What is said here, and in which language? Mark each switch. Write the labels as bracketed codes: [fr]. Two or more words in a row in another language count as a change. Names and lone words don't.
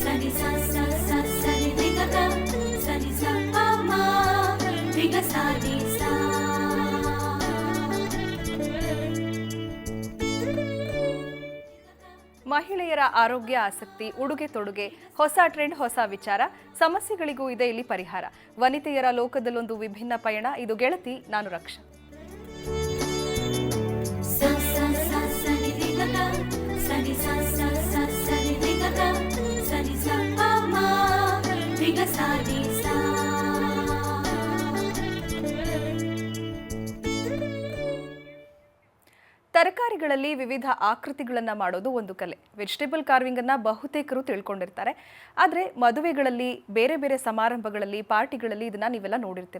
[kn] sa sa sa sa ni ni ga ga sa ni sa pa ma ni ga sa ni sa. ಮಹಿಳೆಯರ ಆರೋಗ್ಯ, ಆಸಕ್ತಿ, ಉಡುಗೆ ತೊಡುಗೆ, ಹೊಸ ಟ್ರೆಂಡ್, ಹೊಸ ವಿಚಾರ, ಸಮಸ್ಯೆಗಳಿಗೂ ಇದೆ ಇಲ್ಲಿ ಪರಿಹಾರ. ವನಿತೆಯರ ಲೋಕದಲ್ಲೊಂದು ವಿಭಿನ್ನ ಪಯಣ. ಇದು ಗೆಳತಿ, ನಾನು ರಕ್ಷಾ. Sa sa sa sa ni ni ga ga sa ni sa sa sa sa ni ni ga ga sa ni sa pa ma ni ga sa ni sa. ತರಕಾರಿಗಳಲ್ಲಿ ವಿವಿಧ ಆಕೃತಿಗಳನ್ನು ಮಾಡೋದು ಒಂದು ಕಲೆ. [en] vegetable carvingannu [kn] ಬಹುತೇಕರು ತಿಳ್ಕೊಂಡಿರ್ತಾರೆ. ಆದರೆ ಮದುವೆಗಳಲ್ಲಿ, ಬೇರೆ ಬೇರೆ ಸಮಾರಂಭಗಳಲ್ಲಿ, ಪಾರ್ಟಿಗಳಲ್ಲಿ ಇದನ್ನು ನೀವೆಲ್ಲ ನೋಡಿರ್ತೀರ.